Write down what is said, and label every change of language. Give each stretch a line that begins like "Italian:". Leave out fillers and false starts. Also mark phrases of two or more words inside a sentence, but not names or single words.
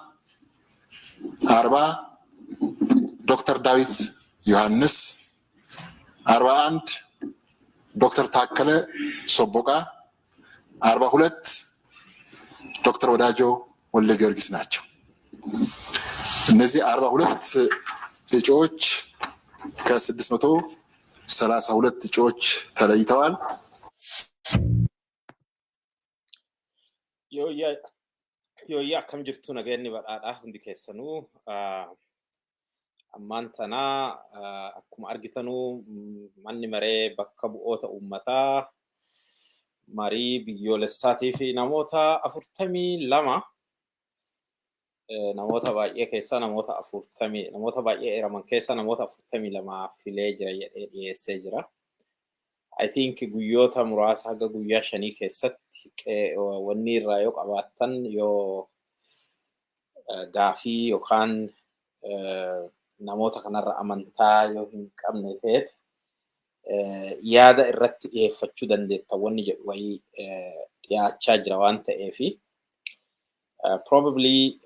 Amharic: 40 ዶክተር ዳዊት ዮሐንስ፣ 41 ዶክተር ታከለ ሶቦቃ፣ 42 ዶክተር ወዳጆ ወልደ ጊዮርጊስ ናቸው። እነዚህ 42 እጩዎች ከ632 እጩዎች ተለይተዋል።
Oromo: Yo akkam jirtu nageenni badhaadhaa hundi keessanuu ammaan tana akkuma argitanu manni maree bakka bu'oota uummataa marii biyyoolessaatii fi namoota 42 namoota baay'ee keessa namoota 40 namoota baay'ee eraman keessa namoota 42 filee jira jedhee dhiyeessee jira.
English: I think
Oromo: guyyoota muraasa haga guyyaa 5 keessatti wanni irraa yoo qabaattan yoo gaafii yookaan namoota kanarra amantaa yoo hin qabne ta'e yaada irratti dhiyeeffachuu dandeetta wanni jedhu wayii dhiyaachaa jira waan ta'eefi probably